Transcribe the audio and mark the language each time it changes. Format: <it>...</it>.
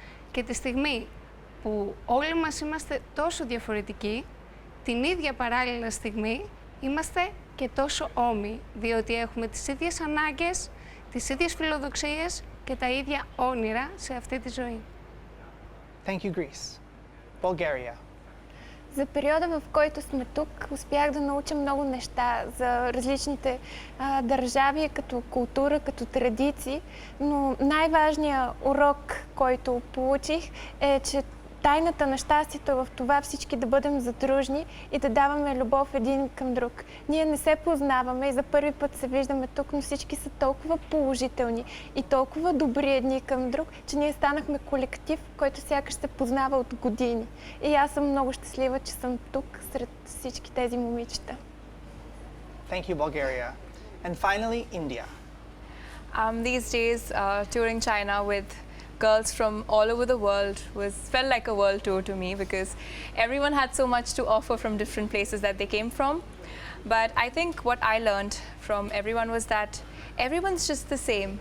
<el>Και τη στιγμή που όλοι μας είμαστε τόσο διαφορετικοί, την ίδια παράλληλα στιγμή είμαστε και τόσο όμοιοι, διότι έχουμε τις ίδιες ανάγκες, τις ίδιες φιλοδοξίες και τα ίδια όνειρα σε αυτή τη ζωή.</el> <en>Thank you, Greece. Bulgaria.</en> <bg>За периода, в който сме тук, успях да науча много неща за различните държави, като култура, като традиции, но най-важният урок, който получих, е, че тайната на щастието е в това всички да бъдем задружни и да даваме любов един към друг. Ние не се познаваме и за първи път се виждаме тук, но всички са толкова положителни и толкова добри едни към друг, че ние станахме колектив, който сякаш се познава от години. И аз съм много щастлива, че съм тук сред всички тези момичета.</bg> <en>Thank you, Bulgaria. And finally, India. These days, touring China with girls from all over the world felt like a world tour to me, because everyone had so much to offer from different places that they came from. But I think what I learned from everyone was that everyone's just the same.</en>